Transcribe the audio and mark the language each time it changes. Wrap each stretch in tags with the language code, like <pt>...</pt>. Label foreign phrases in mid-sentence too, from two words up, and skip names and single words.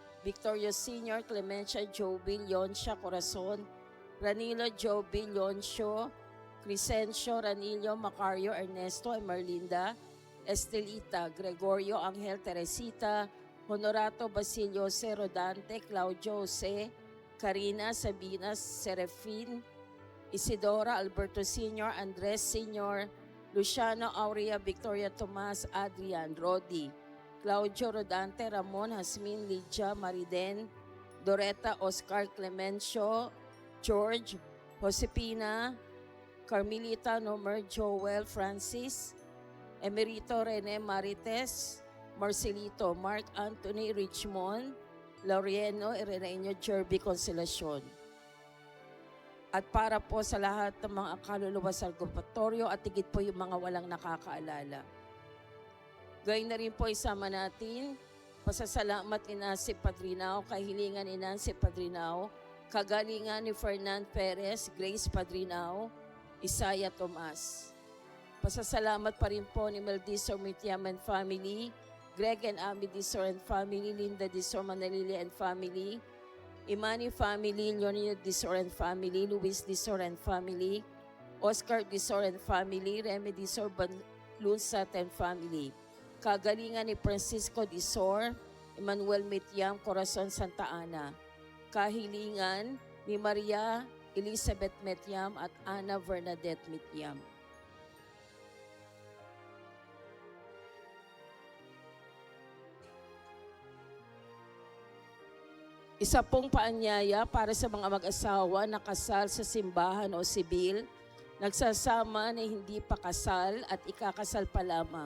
<tl>Victorio Sr., Clemencia Joby, Leoncia Corazon, Ranilo Joby, Leoncio, Crescencio, Ranillo, Macario, Ernesto, Emerlinda, Estelita, Gregorio, Angel, Teresita, Honorato, Basilio, Rodante, Claudio, Jose, Karina, Sabina, Serafin, Isidora, Alberto Sr., Andres Sr., Luciano, Aurea, Victoria, Tomas, Adrian, Rodi, Claudio, Rodante, Ramon, Hasmin, Lydia, Mariden, Doreta, Oscar, Clemencio, George, Josepina, Carmelita, Nomer, Joel, Francis, Emerito, Rene, Marites, Marcelito, Mark Anthony, Richmond, Laureano, Ireneño, Jerby, Consolacion. At para po sa lahat ng mga kaluluwa sa purgatorio at higit po yung mga walang nakakaalala. Gayun na rin po isama natin, pasasalamat ni Nancy Padrinao, kahilingan ni Nancy Padrinao, kagalingan ni Fernan Perez, Grace Padrinao, Isaiah Tomas. Pasasalamat pa rin po ni Meldisor Mitiam</tl> <en>and family,</en> <tl>Greg and Abby Disor</tl> <en>and family,</en> <tl>Linda Disor Manalili</tl> <en>and family,</en> <tl>Imani family, Leonid Disor</tl> <en>and family,</en> <tl>Luis Disor</tl> <en>and family,</en> <tl>Oscar Disor</tl> <en>and family,</en> <tl>Remy Disor Lunsat</tl> <en>and family.</en> <tl>Kagalingan ni Francisco Disor, Emmanuel Mitiam, Corazon Santa Ana. Kahilingan ni Maria Elizabeth Mitiam at Ana Bernadette Mitiam. Isa pong paanyaya para sa mga mag-asawa na kasal sa simbahan o sibil, nagsasama na hindi pa kasal at ikakasal pa lamang.</tl>